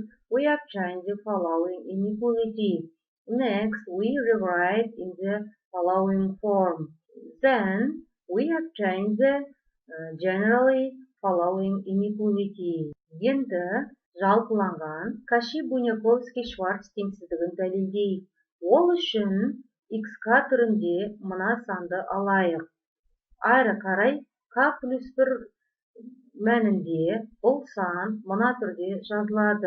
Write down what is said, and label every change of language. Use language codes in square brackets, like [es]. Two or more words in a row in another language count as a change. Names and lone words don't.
[en] We obtain the following inequality. Next, we rewrite in the following form. Then, we obtain the generally following inequality. [kk] Енді жалпыланған Каши-Буняковский-Шварц теңсіздігін дәлелдейік. Ол үшін xk түрінде мына санды алайық. Әрі қарай k плюс 1 мәнінде бұл сан мына түрде жазылады.